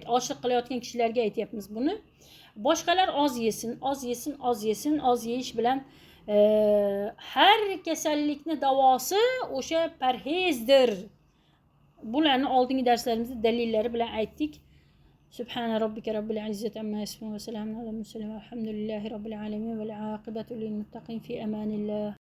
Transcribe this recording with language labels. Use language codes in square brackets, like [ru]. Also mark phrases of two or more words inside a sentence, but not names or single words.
[uz] Ochliq qilayotgan kishilarga aytyapmiz buni. Boshqalar oz yeyish bilan har kasallikni davosi o'sha parhezdir. Bularni oldingi darslarimizda dalillari bilan aytdik. [ar] سبحان ربك رب العزة عما يصفون وسلام على المرسلين. الحمد لله رب العالمين والعاقبة للمتقين في أمان الله.